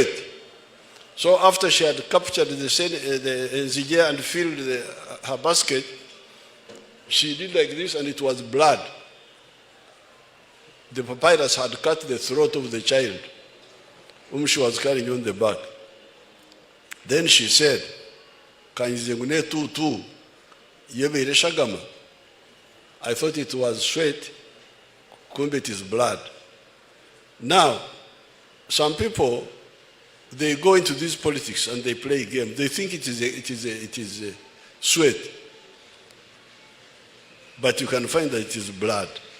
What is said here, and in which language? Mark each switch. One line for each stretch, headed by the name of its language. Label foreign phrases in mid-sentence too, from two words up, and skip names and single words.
English: So after she had captured the nzige and filled her basket, she did like this, and it was blood. The papyrus had cut the throat of the child whom she was carrying on the back. Then she said,
Luyia: "Kanizengune tu yebe shagama."
English: I thought it was sweat, kumbe it is blood. Now, some people, they go into this politics and they play a game. They think it is a sweat, but you can find that it is blood.